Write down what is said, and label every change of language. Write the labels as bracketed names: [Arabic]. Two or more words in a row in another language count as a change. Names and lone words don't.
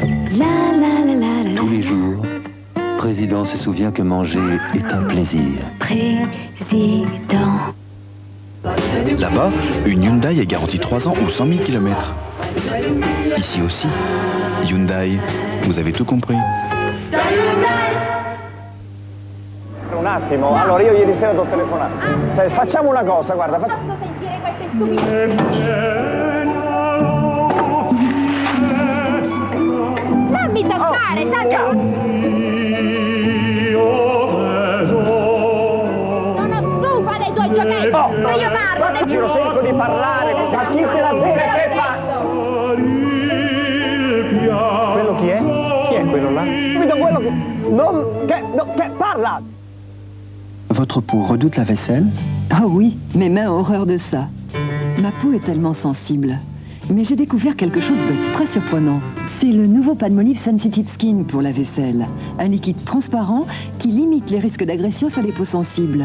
[French] Tous les jours, Président se souvient que manger est un plaisir. Président. Là-bas, une Hyundai est garantie 3 ans ou 100 000 km. Ici aussi, Hyundai, vous avez tout compris. [Italian] Un attimo, allora io ieri sera ti ho telefonato. Cioè, facciamo una cosa, guarda. Posso sentire queste stupide? Non mi toccare, Sandra! Sono stufa dei tuoi giochetti! Oh, ma io parlo del giro secco di parlare, ma chi te l'ha detto? Che fa? Quello chi è? Chi è quello là? Guido, quello che... che parla! [French] Votre peau redoute la vaisselle? Oh oui, mes mains ont horreur de ça. Ma peau est tellement sensible. Mais j'ai découvert quelque chose de très surprenant. C'est le nouveau Palmolive Sensitive Skin pour la vaisselle. Un liquide transparent qui limite les risques d'agression sur les peaux sensibles.